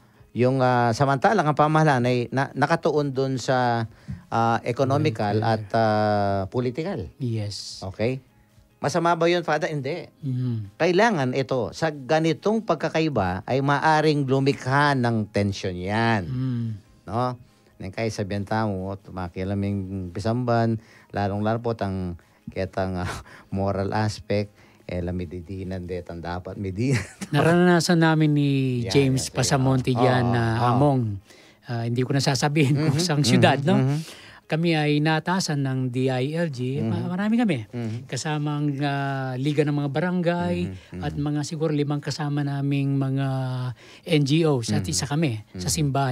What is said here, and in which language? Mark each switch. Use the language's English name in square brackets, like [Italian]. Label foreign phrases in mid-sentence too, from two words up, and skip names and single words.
[Filipino] Yung samantalang ang pamahalaan ay nakatuon doon sa economical at political. Yes. Okay? Masama ba yun, Father? Hindi. Kailangan ito, sa ganitong pagkakaiba, ay maaring lumikha ng tensyon yan. No? [Pampanga] Nang kaya sabihan tamo, tumakilaming pisamban, lalong-lalo po ketang [English] moral aspect, [Pampanga] lamididinan detang dapat midinan. [Filipino] Naranasan namin ni Yan, James yan, Pasamonte diyan na Among. Hindi ko na sasabihin kung saang syudad, no? Kami ay natasan ng DILG. Marami kami. Kasama ang Liga ng mga Barangay at mga siguro 5 kasama naming mga NGOs at isa kami sa simbahan.